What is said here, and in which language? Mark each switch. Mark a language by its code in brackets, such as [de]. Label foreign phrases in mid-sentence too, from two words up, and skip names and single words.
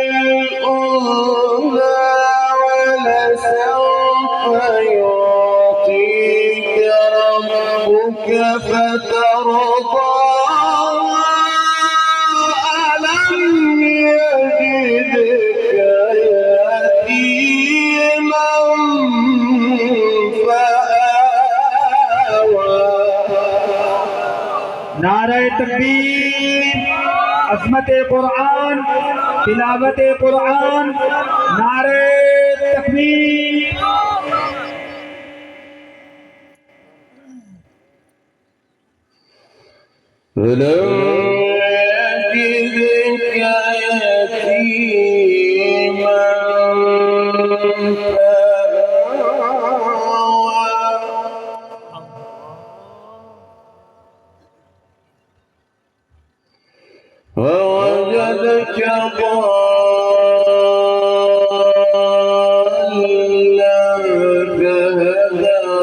[ar] الأولى ولسوف يعطيك ربك فترضى ألم يجدك يتيما فآوى [ur] نعرۂ تکبیر، عظمتِ قرآن، تلاوتِ قرآن، نعرۂ تکبیر. [ar] فلم يجدك يتيما ووجدك ضالا فهدى